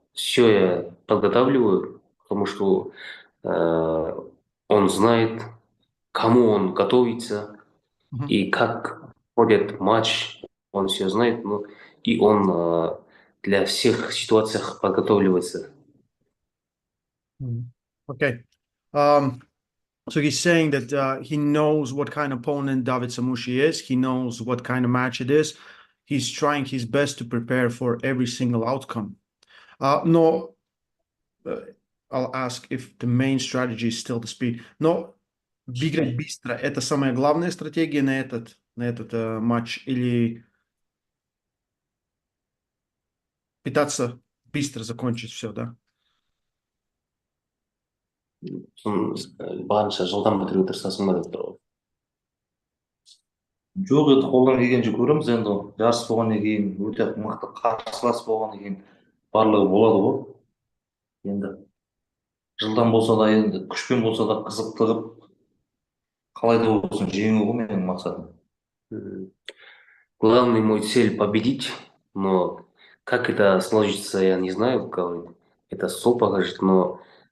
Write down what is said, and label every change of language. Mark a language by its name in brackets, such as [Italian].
[Russian] Все я подготавливаю, потому что он знает, кому он готовится и как ходит матч, он все знает, ну, и он для всех ситуаций подготавливается. [English] Okay. So he's saying that he knows what kind of opponent David Samushi is. He knows what kind of match it is. He's trying his best to prepare for every single outcome. [Russian] Но [English] I'll ask if the main strategy is still the speed. [Russian] Но бегать быстро — это самая главная стратегия на этот матч, или пытаться быстро закончить все, да? [Kazakh] Барынша жылдам бітіруге тырысасың ба деп тұр ғой. Жоқ, енді қолдан келгенше көреміз. Енді жарыс болғаннан кейін, өте мықты қарсылас болғаннан кейін барлығы болады ғой. Енді жылдам болса да, енді күшпен болса да қызықты қылып, қалай да болсын жеңу ғой менің мақсатым. [Russian] Главный мой цель победить, но как это сложится, я не знаю, это стол покажет, но